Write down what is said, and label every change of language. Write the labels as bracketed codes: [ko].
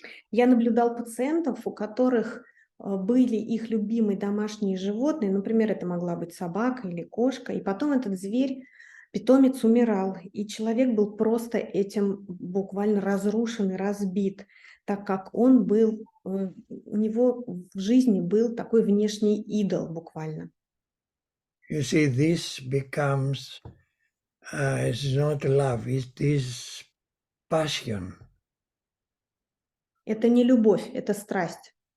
[ru] Я наблюдал пациентов, у которых были их любимые домашние животные, например, это могла быть собака или кошка, и потом этот зверь, питомец, умирал, и человек был просто этим буквально разрушен и разбит, так как он был, у него в жизни был такой внешний идол буквально. [en] You see, this becomes, it's not love, it is passion. [ru] Это не любовь, это страсть.